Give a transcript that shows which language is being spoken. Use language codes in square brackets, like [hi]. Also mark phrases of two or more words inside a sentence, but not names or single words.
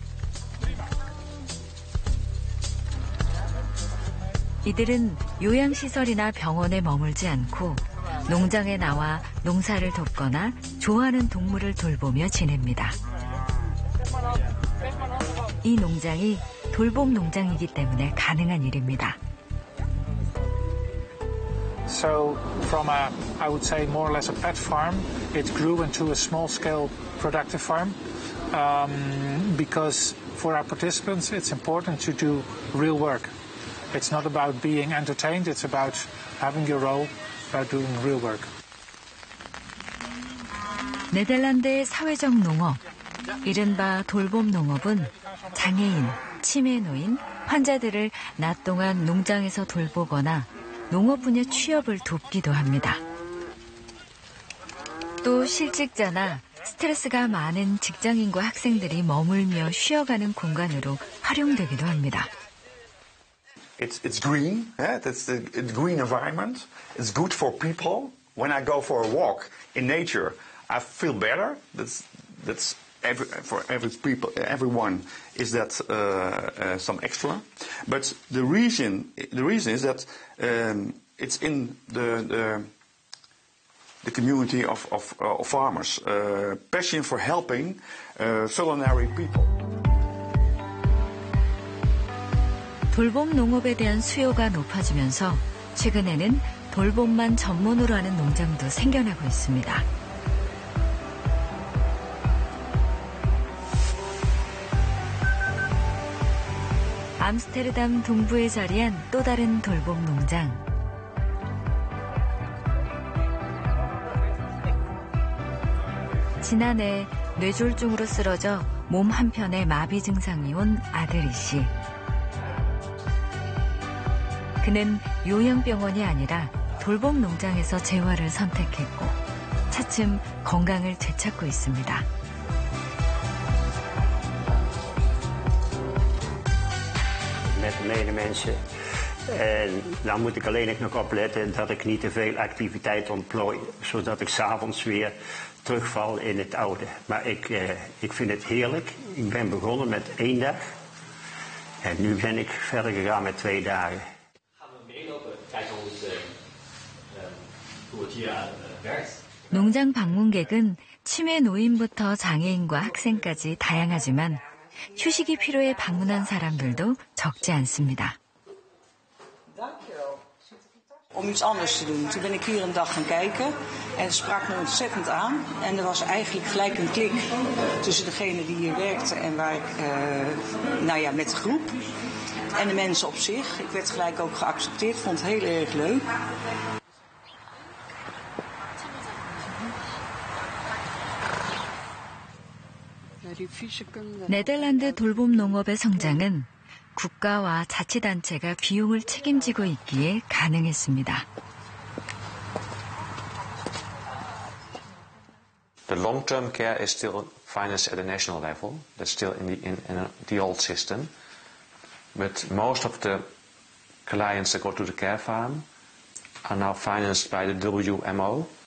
[ko] 이들은 요양시설이나 병원에 머물지 않고 농장에 나와 농사를 돕거나 좋아하는 동물을 돌보며 지냅니다. 이 농장이 돌봄 농장이기 때문에 가능한 일입니다. [en] So from I would say more or less a pet farm, it grew into a small-scale productive farm because for our participants it's important to do real work. It's not about being entertained, it's about having your role, about doing real work. [ko] 네덜란드의 사회적 농업, 이른바 돌봄 농업은 장애인, 치매 노인, 환자들을 낮 동안 농장에서 돌보거나 농업 분야 취업을 돕기도 합니다. 또 실직자나 스트레스가 많은 직장인과 학생들이 머물며 쉬어가는 공간으로 활용되기도 합니다. [en] It's green, it's a green environment. It's good for people. When I go for a walk in nature, I feel better. That's for everyone is that some extra. But the reason is that it's in the community of farmers, passion for helping vulnerable people. [ko] 돌봄 농업에 대한 수요가 높아지면서 최근에는 돌봄만 전문으로 하는 농장도 생겨나고 있습니다. 암스테르담 동부에 자리한 또 다른 돌봄 농장. 지난해 뇌졸중으로 쓰러져 몸 한편에 마비 증상이 온 아들이 씨. 그는 요양병원이 아니라 돌봄 농장에서 재활을 선택했고 차츰 건강을 되찾고 있습니다. [nl] Met de medemensen. En dan moet ik alleen nog opletten dat ik niet te veel activiteit ontplooi, zodat ik 's avonds weer terugval in het oude. Maar ik vind het heerlijk. Ik ben begonnen met 1 dag. En nu ben ik verder gegaan met 2 dagen. Gaan we meelopen, kijken hoe het hier werkt. [ko] 농장 방문객은 치매 노인부터 장애인과 학생까지 다양하지만 휴식이 필요해 방문한 사람들도 적지 않습니다. [nl] Om iets anders te doen. Toen ben ik hier een dag gaan kijken en het sprak me ontzettend aan. En er was eigenlijk gelijk een klik tussen degene die hier werkte en waar ik, met de groep. En de mensen op zich. Ik werd gelijk ook geaccepteerd, vond het heel erg leuk. [ko] 네덜란드 돌봄 농업의 성장은 국가와 자치단체가 비용을 책임지고 있기에 가능했습니다. [en] The long-term care is still financed at a national level. That's still in the old system. But most of the clients that go to the care farm are now financed by the WMO.